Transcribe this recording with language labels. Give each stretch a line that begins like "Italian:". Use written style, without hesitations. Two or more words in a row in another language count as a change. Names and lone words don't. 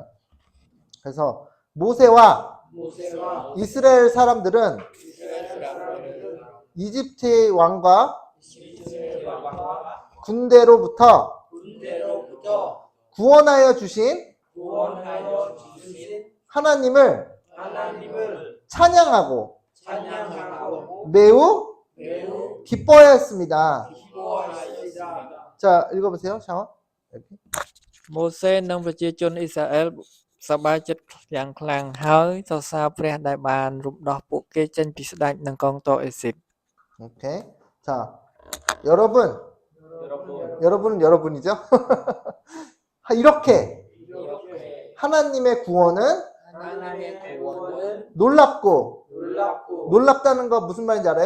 Korean: 그래서 모세와 이스라엘 사람들은 이집트의 왕과 군대로부터 구원하여 주신 하나님을 찬양하고 매우 기뻐하였습니다. 자, 읽어보세요. 샤워.
Khmer: Moses និងប្រជាជនអ៊ីស្រាអែលសប្បាយចិត្តយ៉ាងខ្លាំងហើយសរសើរព្រះដែលបានរំដោះពួកគេចេញពីស្ដេចនិងកងទ័ពអេស៊ីប
Korean: 오케이. 자, 여러분은 여러분이죠? 이렇게 하나님의 구원은 놀랍고 놀랍다는 거 무슨 말인지 알아요?